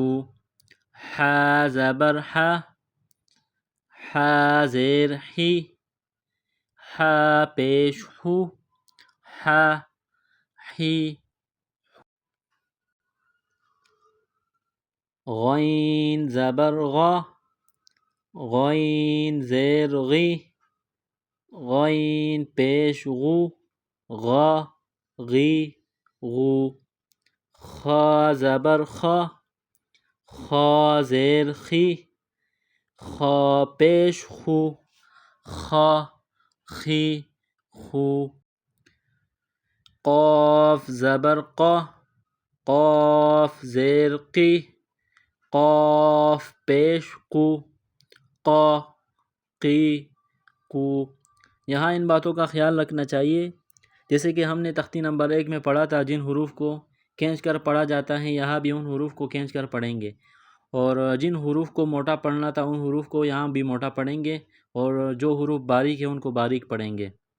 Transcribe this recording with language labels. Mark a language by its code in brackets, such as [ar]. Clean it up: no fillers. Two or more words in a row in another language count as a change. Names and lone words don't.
[ur] حا زبر حا، حا زیر حی، حا پیش حو، حا حی۔ غین زبر غا، غین زیر غی، غین پیش غو، غا غی غو۔ خا زبر خا، خا زیر خی، خا پیش خو، خا خی خو۔ قاف زبر قا، قاف زیر قی، قاف پیش قو، قا قی قو۔ یہاں ان باتوں کا خیال رکھنا چاہیے، جیسے کہ ہم نے تختی نمبر 1 میں پڑھا تھا، جن حروف کو کھینچ کر پڑھا جاتا ہے یہاں بھی ان حروف کو کھینچ کر پڑھیں گے، اور جن حروف کو موٹا پڑھنا تھا ان حروف کو یہاں بھی موٹا پڑھیں گے، اور جو حروف باریک ہیں ان کو باریک پڑھیں گے۔